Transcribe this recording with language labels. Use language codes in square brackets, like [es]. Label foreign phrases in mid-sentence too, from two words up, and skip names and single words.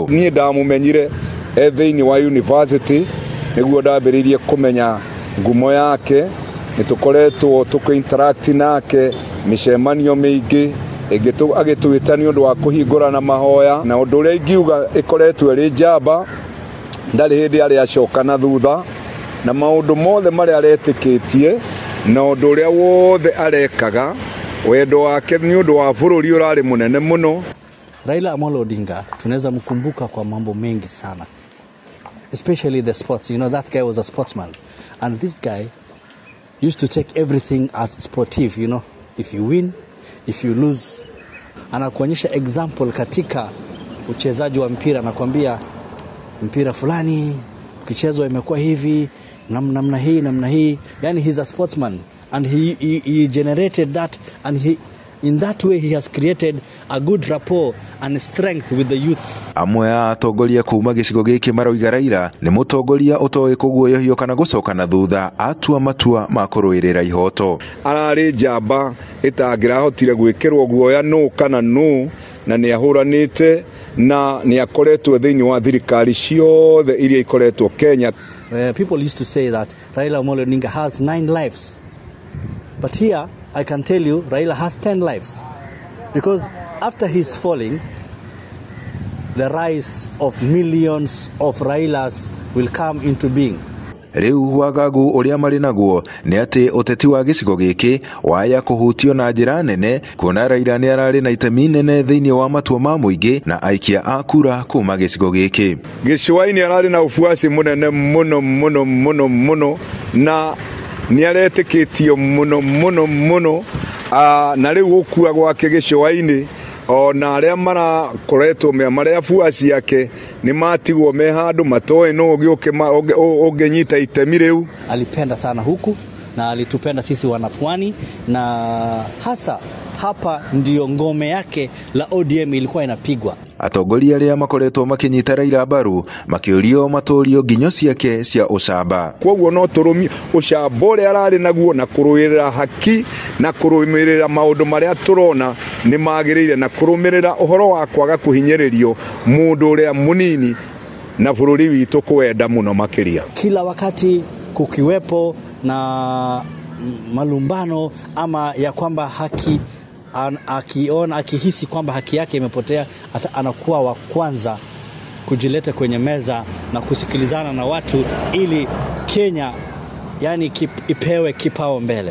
[ki] Niĩ ndamumenyire thĩinĩ wa university nĩguo ndambĩrĩirie kũmenya ngumo yake, nĩtũkoretwo tũkĩinteract nake mĩcemanio mĩingĩ agĩtwĩta nĩ ũndũ wa kũhingũrana mahoya, na ũndũ ũrĩa ingiuga ĩkoretwo ĩrĩ njamba, ndarĩ hĩndĩ arĩ acoka na thutha, na maũndũ mothe marĩa aretĩkĩtie na ũndũ ũrĩa wothe arekaga, wendo wake nĩ ũndũ wa bũrũri ũrarĩ mũnene mũno. [sw] Raila Amolo Odinga tunaweza mkumbuka kwa mambo mengi sana, [en] especially the sports. You know, that guy was a sportsman, and this guy used to take everything as sportive. You know, if you win, if you lose, [sw] anakuonyesha example katika uchezaji wa mpira, anakuambia mpira fulani ukichezwa imekuwa hivi namna hii. [en] Yani he's a sportsman, and he generated that, and in that way he has created a good rapport and strength with the youths. [ki] Amwe ya atongoria kuma gĩcigo gĩkĩ maroiga Raila nĩ mũtongoria ũtoĩ kũguoyohio kana gũcoka na thutha atua matua ma kũrũĩrĩra ihoto. Ararĩ njamba ĩtangĩrahotire gwĩkĩrwo guoya no kana no, na nĩ ahũranĩte na nĩ akoretwo thĩinĩ wa thirikari ciothe iria ikoretwo Kenya. [en] People used to say that Raila Amolo Odinga has 9 lives, but here I can tell you Raila has 10 lives, because after his falling, the rise of millions of Railas will come into being. [ki] Rĩu wagagu ũrĩa marĩ naguo nĩ atĩ ũteti wa gĩcigo gĩkĩ waya kũhutio na njĩra nene, kuona Raila nĩ ararĩ na itemi nene thĩinĩ wa matua ma mũingĩ na aikia a kura kuma gĩcigo gĩkĩ. Gĩcũa-inĩ ararĩ na ufuasi mũnene mũno na nĩ aretĩkĩtio mũno na rĩu gũkua gwake gĩcũa-inĩ ona arĩa marakoretwo marĩa fuasi yake nĩ matigwo me handũ matoe no ũngĩnyita itemi rĩu. [sw] Alipenda sana huku na alitupenda sisi wanapwani, na hasa hapa ndio ngome yake la ODM ilikuwa inapigwa. [ki] Atongoria arĩa makoretwo makinyita Raila mbaru makĩũrio matũrio nginyo ciake cia ũcamba. Kwoguo no tũrũmie ũcamba ũrĩa ararĩ naguo na kũrũĩrĩra haki na kũrũmĩrĩra maũndũ marĩa tũrona nĩ magĩrĩire, na kũrũmĩrĩra ũhoro wa kwaga kũhinyĩrĩrio mũndũ ũrĩa mũnini na bũrũri witũ kwenda mũno makĩria. [sw] Kila wakati kukiwepo na malumbano ama ya kwamba haki, akihisi kwamba haki yake imepotea, anakuwa wa kwanza kujileta kwenye meza na kusikilizana na watu ili Kenya yani ipewe kipao mbele.